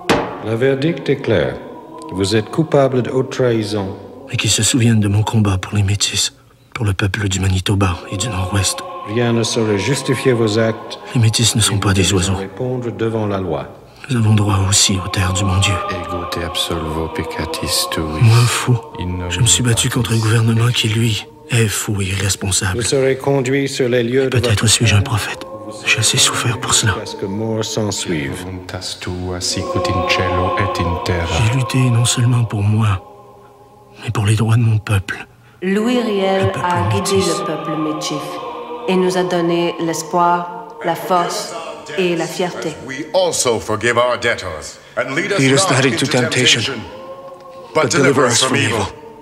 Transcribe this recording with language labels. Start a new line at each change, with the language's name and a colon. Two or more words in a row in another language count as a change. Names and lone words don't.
French: Le verdict est clair. Vous êtes coupable de haute trahison. Et qu'ils se souviennent de mon combat pour les Métis, pour le peuple du Manitoba et du Nord-Ouest. Rien ne saurait justifier vos actes. Les Métis ne sont pas des oiseaux. Répondre devant la loi. Nous avons droit aussi aux terres du bon Dieu.
Latin: Ego te absolvo peccatis tuis.
French: Moi, fou, je me suis battu contre un gouvernement qui, lui, est fou et irresponsable. Vous serez conduit sur les lieux de Peut-être suis-je un prophète. J'ai assez souffert pour cela. Parce que mort s'en suive.
Latin: Voluntas tua sicut in cielo et in terra.
French: J'ai lutté non seulement pour moi, mais pour les droits de mon peuple. Louis Riel a guidé métis. le peuple métis et nous a donné l'espoir, la force et la fierté.
English: We also forgive our debtors and lead Lead us not not into temptation, but deliver us from evil. evil.